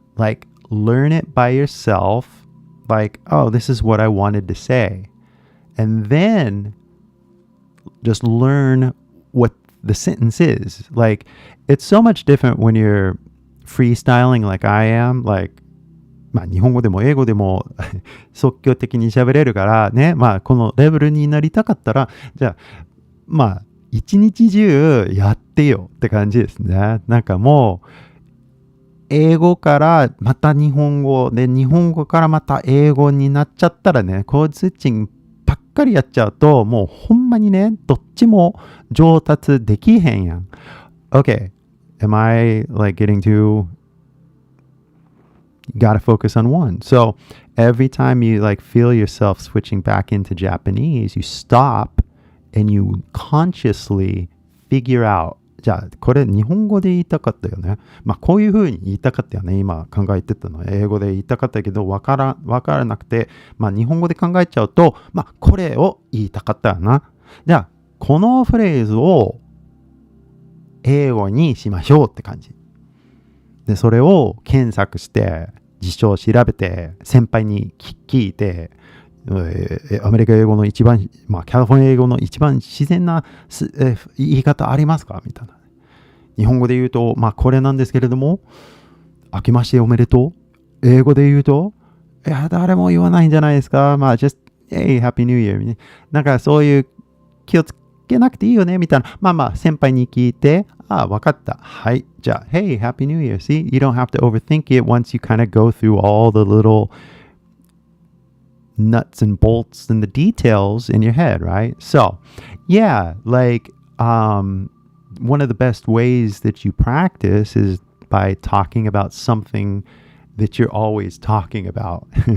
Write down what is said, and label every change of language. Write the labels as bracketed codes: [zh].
[en] Like, learn it by yourself. Like, oh, this is what I wanted to say. And then just learn what the sentence is. Like, it's so much different when you're freestyling like I am. [ja] Like, 日本語でも英語でも即興的に喋れるからね。このレベルになりたかったら、じゃあ、一日中やってよって感じですね。なんかもう、英語からまた日本語で、日本語からまた英語になっちゃったらね、コードスイッチングばっかりやっちゃうと、もうほんまにね、どっちも上達できへんやん。 [en] Okay, am I like getting too... You gotta focus on one. So every time you like feel yourself switching back into Japanese, you stop and you consciously figure out, [ja] じゃあこれ日本語で言いたかったよね。こういう風に言いたかったよね。今考えてたの。英語で言いたかったけどわからなくて、日本語で考えちゃうと、これを言いたかったよな。じゃあこのフレーズを英語にしましょうって感じ。で、それを検索して、辞書を調べて、先輩に聞いて、アメリカ英語の一番、キャリフォルニア英語の一番自然な言い方ありますかみたいな。日本語で言うと、これなんですけれども、明けましておめでとう。英語で言うと、いや、誰も言わないんじゃないですか。 [en] just, hey, Happy New Year. [ja] なんかそういう気をつけなくていいよね、みたいな。先輩に聞いて、わかった。はい。 [en] じゃあ、Hey, Happy New Year. See, you don't have to overthink it once you kind of go through all the little nuts and bolts and the details in your head, right? So, yeah, like, one of the best ways that you practice is by talking about something that you're always talking about.